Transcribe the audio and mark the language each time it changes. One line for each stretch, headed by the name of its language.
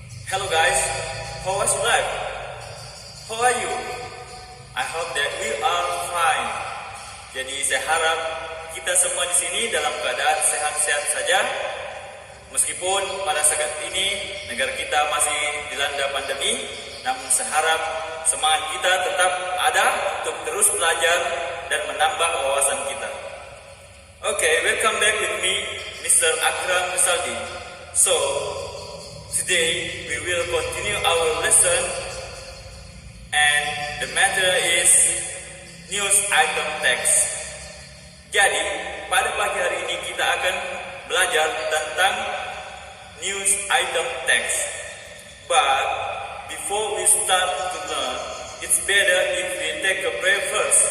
English: Hello guys, how was your life? How are you? I hope that we are fine.
Indonesian: Jadi saya harap kita semua di sini dalam keadaan sehat-sehat saja. Meskipun pada saat ini negara kita masih dilanda pandemi, namun saya harap semangat kita tetap ada untuk terus belajar dan menambah wawasan kita.
English: Okay, welcome back with me, Mr. Akram Saldi. So, today we will continue our lesson, and the matter is news item text.
Indonesian: Jadi, pada pagi hari ini kita akan belajar tentang news item text.
English: But before we start to learn, it's better if we take a prayer first.